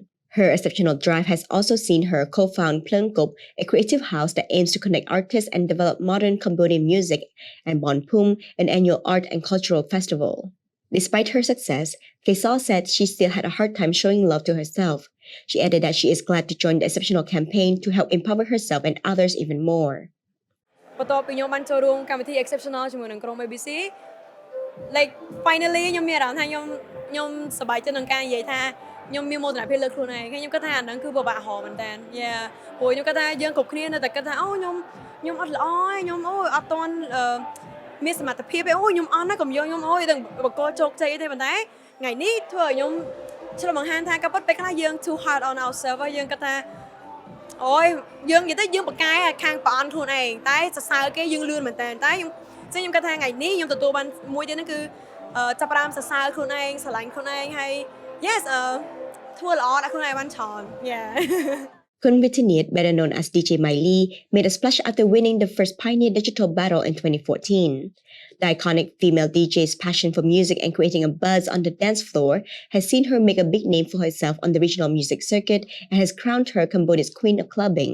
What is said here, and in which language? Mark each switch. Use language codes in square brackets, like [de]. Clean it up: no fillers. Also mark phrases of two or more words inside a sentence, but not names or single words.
[en] Her exceptional drive has also seen her co-found Plungkop, a creative house that aims to connect artists and develop modern Cambodian music, and Bon Pum, an annual art and cultural festival. Despite her success, Faisal said she still had a hard time showing love to herself. She added that she is glad to join the exceptional campaign to help empower herself and others even more. [km] បន្ទាប់ពីខ្ញុំបានចូលរួមកម្មវិធី exceptional ជាមួយនឹងក្រុម ABC [en] like finally [km] ខ្ញុំមានអារម្មណ៍ថាខ្ញុំសប្បាយចិត្តនឹងការនិយាយថាខ្ញុំមានមោទនភាពលើខ្លួនឯងខ្ញុំគិតថាអាហ្នឹងគឺពិបាករហ មែនតើព្រោះខ្ញុំគិតថាយើងគ្រប់គ្នានៅតែគិតថាអូខ្ញុំអត់ល្អឯងខ្ញុំអត់ទាន់មានសមត្ថភាពឯង ខ្ញុំអន់ណាកុំយកខ្ញុំទាំងបកគោជោគជ័យទេប៉ុន្តែថ្ងៃនេះធ្វើឲ្យខ្ញុំឆ្លុះបង្ហាញថាក៏ពិតពេលខ្លះយើង [en] too hard on ourselves [km] យើងគិតថាយើងនិយាយទៅយើងបកកាយខាងប្រអន់ខ្លួនឯងតែសរសើរគេយើងលឿនមែនតើតែខ្ញុំគិតថាថ្ងៃនេះខ្ញុំទទួលបានមួយទៀតហ្នឹងគឺចាប់ផ្ដើមសរសើរខ្លួនឯងស្រឡាញ់ខ្លួនឯងហើយ yes ធ្វើល្អដាក់ខ្លួនឯងបានច្រើន yeah [en] Kun Vitinit, better known as DJ Miley, made a splash after winning the first Pioneer Digital Battle in 2014. The iconic female DJ's passion for music and creating a buzz on the dance floor has seen her make a big name for herself on the regional music circuit and has crowned her Cambodia's queen of clubbing.